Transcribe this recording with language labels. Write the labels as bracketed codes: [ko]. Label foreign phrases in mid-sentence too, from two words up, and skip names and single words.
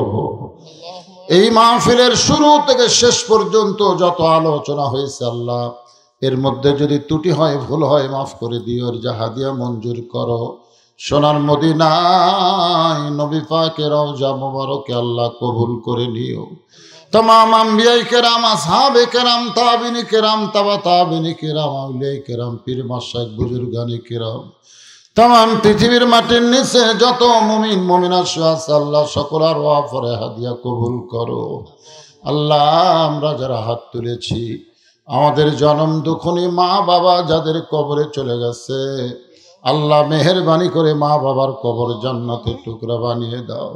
[bn] এই মাহফিলের শুরু থেকে শেষ পর্যন্ত যত আলোচনা হয়েছে আল্লাহ, এর মধ্যে যদি ত্রুটি হয়, ভুল হয়, মাফ করে দিও। হাদিয়া মঞ্জুর করো। সোনার মদিনায় নবী পাকের রওজা মুবারকে আল্লাহ কবুল করে নিও। তামাম আম্বিয়ায়ে কেরাম, আসহাবে কেরাম, তাবিনী কেরাম, তাবা তাবিনী কেরাম, আউলিয়ায়ে কেরাম, পীর মাশাইখ বুজুর্গানি কেরাম, তামাম পৃথিবীর মাটির নিচে যত মুমিন মুমিনাত আছে আল্লাহ সকলের ওয়াফরে হাদিয়া কবুল করো। আল্লাহ আমরা যারা হাত তুলেছি আমাদের জনম দুঃখনী মা বাবা যাদের কবরে চলে গেছে আল্লাহ মেহেরবানি করে মা বাবার কবর জান্নাতের টুকরা বানিয়ে দাও।